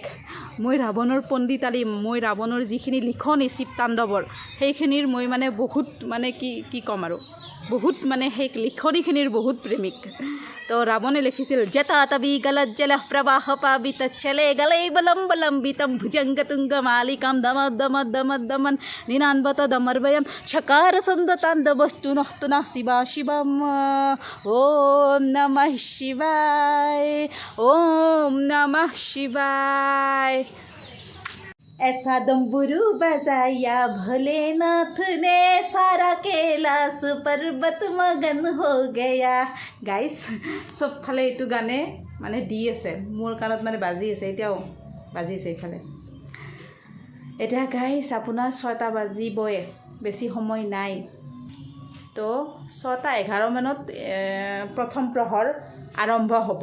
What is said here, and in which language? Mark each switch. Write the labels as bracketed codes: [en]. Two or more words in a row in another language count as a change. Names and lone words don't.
[as] মই ৰাৱণৰ পণ্ডিতালী, মই ৰাৱণৰ যিখিনি লিখনি শিৱ তাণ্ডৱৰ সেইখিনিৰ মই মানে বহুত মানে কি ক'ম আৰু বহুত মানে সেই লিখনিখিনিৰ বহুত প্ৰেমিক। তো ৰাৱণে লিখিছিল [sa] জেতা তবি গলত জল প্ৰবাহ পাবিত চলে গলে বলম বলম বিতম ভুজংগ তুংগ মালিকাম দম দম দম দমন নিনানবত দমর্বয়ম চকার সন্দ তাণ্ডবস্তু নতুনা শিবা শিবম। ওম নমঃ শিবায়, ওম নমঃ শিবায়। [hi] ऐसा डमरू बजाया भोलेनाथ ने, सारा कैलाश पर्वत मगन हो गया। [as] গাইজ চবফালে এইটো গানে মানে দি আছে, মোৰ কাণত মানে বাজি আছে, এতিয়াও বাজি আছে এইফালে। এতিয়া গাইজ আপোনাৰ 6টা বাজিবই, বেছি সময় নাই। তো 6:11 মানত প্ৰথম প্ৰহৰ আৰম্ভ হ'ব।